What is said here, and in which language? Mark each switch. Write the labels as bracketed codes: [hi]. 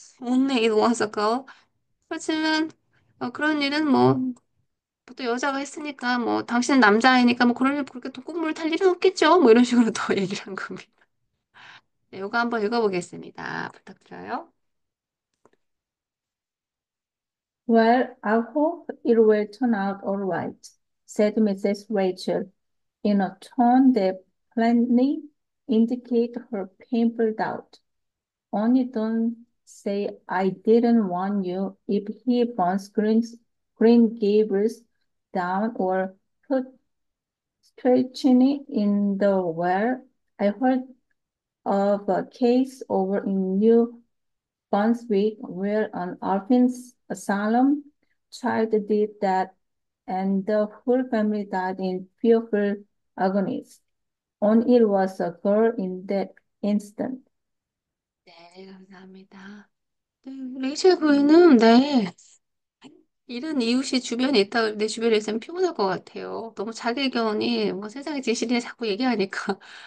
[en] Only it was a girl. [ko] 그렇지만 그런 일은 뭐 또 여자가 했으니까 뭐 당신은 남자이니까 뭐 그런 일 그렇게 독극물 탈 일은 없겠죠. 뭐 이런 식으로 더 얘기를 한 겁니다. 네, 이거 한번 읽어보겠습니다. 부탁드려요. [en] Well, I hope it will turn out all right, said Mrs. Rachel, in a tone that plainly indicated her painful doubt. Only don't say I didn't warn you if he burns Green Gables down or put stretching in the well. I heard of a case over in New Brunswick where an orphan asylum child did that and the whole family died in fearful agonies. Only it was a girl in that instant. [ko] 네, 감사합니다. 네, 레이첼 부인은, 네, 이런 이웃이 주변에 있다, 내 주변에 있으면 피곤할 것 같아요. 너무 자기 의견이 뭐 세상의 진실이냐 자꾸 얘기하니까.